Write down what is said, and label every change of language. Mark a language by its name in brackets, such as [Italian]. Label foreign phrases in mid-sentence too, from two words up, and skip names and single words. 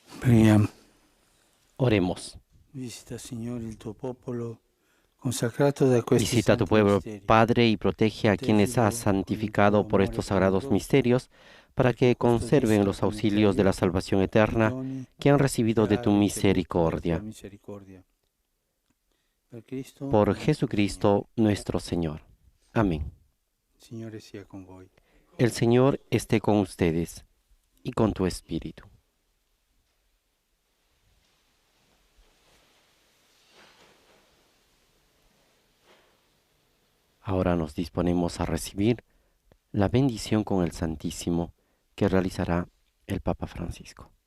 [Italian] Preghiamo. [Spanish] Oremos. [Italian] Visita, Signore, il tuo popolo consacrato da questi [Spanish] Visita a tu [Italian] santi [Spanish] pueblo, [Italian] misteri. [Spanish] Padre, y protege a quienes has santificado por estos sagrados misterios, para que conserven los auxilios de la salvación eterna que han recibido de tu misericordia. Por Jesucristo nuestro Señor. Amén. [Italian] Signore sia con voi. [Spanish] El Señor esté con ustedes y con tu espíritu. Ahora nos disponemos a recibir la bendición con el Santísimo que realizará el Papa Francisco.